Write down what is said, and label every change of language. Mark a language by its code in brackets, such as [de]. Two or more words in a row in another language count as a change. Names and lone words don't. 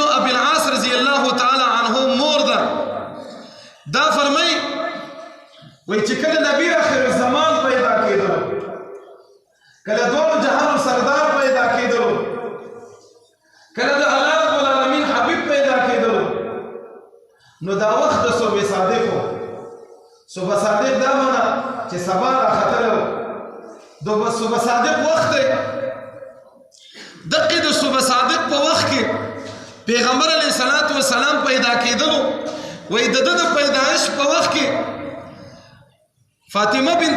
[ps] ابي العاص [ar] رضی الله تعالی عنه [ps] مور ده دا فرمای وای چې کله نبی آخر الزمان پیدا کېدل کله دوه جهان سردار پیدا کېدل کله د [ar] الله رب العالمین [ps] حبیب پیدا کېدل نو دا وخت د صبح صادق صبح صادق دا معنا چې سبا راختلو د صبح صادق وخت دی دغه د صبح صادق په وخت کې پیغمبر [ar] علیه الصلاۃ والسلام [ps] پیدا کېدلو وای د پیدایش په وخت کې فاطمه بنت